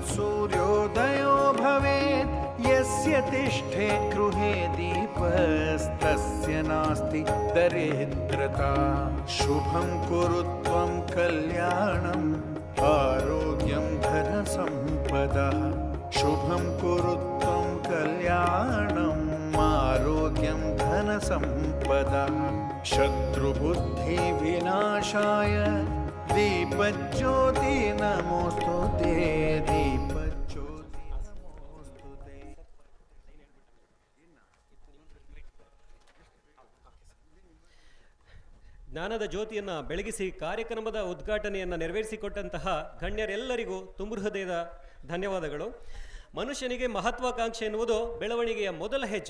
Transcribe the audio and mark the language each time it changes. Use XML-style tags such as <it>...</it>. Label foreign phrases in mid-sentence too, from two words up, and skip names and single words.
<sa>सूर्योदयो भवेत् यस्य तिष्ठे गृहे दीपस्तस्य नास्ति दरिद्रता शुभं कुरु त्वं कल्याणम् आरोग्यं धनसम्पदः शुभं कुरु त्वं कल्याणम् आरोग्यं धनसम्पदः शत्रुबुद्धिविनाशाय दीपज्योति नमोऽस्तु ते दीपज्योति नमोऽस्तु ते</sa> <kn>ಜ್ಞಾನದ ಜ್ಯೋತಿಯನ್ನು ಬೆಳಗಿಸಿ ಕಾರ್ಯಕ್ರಮದ ಉದ್ಘಾಟನೆಯನ್ನು ನೆರವೇರಿಸಿಕೊಟ್ಟಂತಹ ಗಣ್ಯರೆಲ್ಲರಿಗೂ ತುಂಬ ಹೃದಯದ ಧನ್ಯವಾದಗಳು. ಮನುಷ್ಯನಿಗೆ ಮಹತ್ವಾಕಾಂಕ್ಷೆ ಎನ್ನುವುದು ಬೆಳವಣಿಗೆಯ ಮೊದಲ ಹೆಜ್ಜೆ.</kn>